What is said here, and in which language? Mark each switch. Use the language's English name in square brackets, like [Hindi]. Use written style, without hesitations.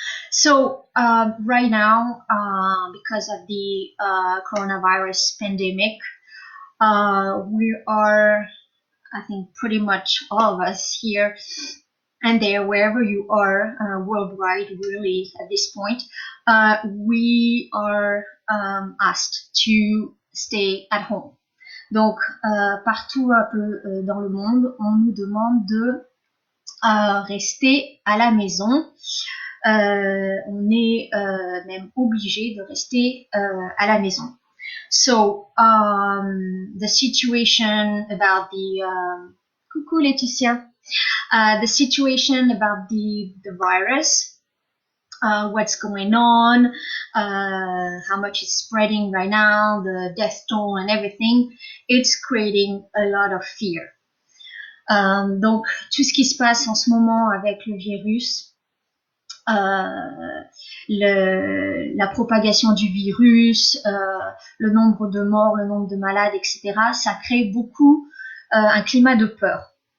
[English] So right now, because of the coronavirus pandemic, we are, I think, pretty much all of us here and there, wherever you are, worldwide, really, at this point, we are asked to stay at home. [French] Donc, partout un peu dans le monde, on nous demande de rester à la maison. on est même obligé de rester à la maison. [English] So, the situation about the [French] coucou [English] Laetitia, the situation about the virus, what's going on, how much it's spreading right now, the death toll and everything, it's creating a lot of fear. [French] Donc, tout ce qui se passe en ce moment avec le virus, la propagation du virus, le nombre de morts, le nombre de malades, etc., ça crée beaucoup un climat de peur.